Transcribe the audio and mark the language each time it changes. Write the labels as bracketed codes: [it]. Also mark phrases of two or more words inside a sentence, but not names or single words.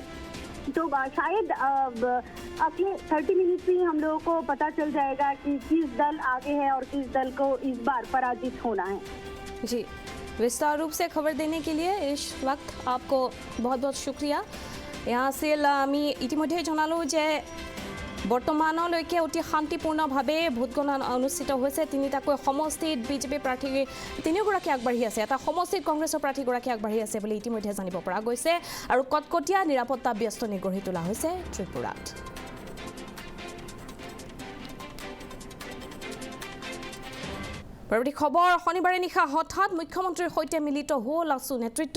[hi] तो शायद अगले 30 मिनट में ही हम लोगों को पता चल जाएगा कि किस दल आगे है और किस दल को इस बार पराजित होना है। जी, विस्तार रूप से खबर देने के लिए इस वक्त आपको बहुत बहुत शुक्रिया। यहाँ से [as] আমি ইতিমধ্যে জনালো যে বৰ্তমানলৈকে অতি শান্তিপূৰ্ণভাৱে ভোটগণনা অনুষ্ঠিত হৈছে। 3টাকৈ সমষ্টিত বিজেপি প্ৰাৰ্থী 3গৰাকী আগবাঢ়ি আছে, এটা সমষ্টিত কংগ্ৰেছৰ প্ৰাৰ্থীগৰাকী আগবাঢ়ি আছে বুলি ইতিমধ্যে জানিব পৰা গৈছে আৰু কটকটীয়া নিৰাপত্তা ব্যস্তনি গঢ়ি তোলা হৈছে ত্ৰিপুৰাত। পৰৱৰ্তী খবৰ, শনিবাৰে নিশা হঠাৎ মুখ্যমন্ত্ৰীৰ সৈতে মিলিত হ'ল আছু নেতৃত্ব।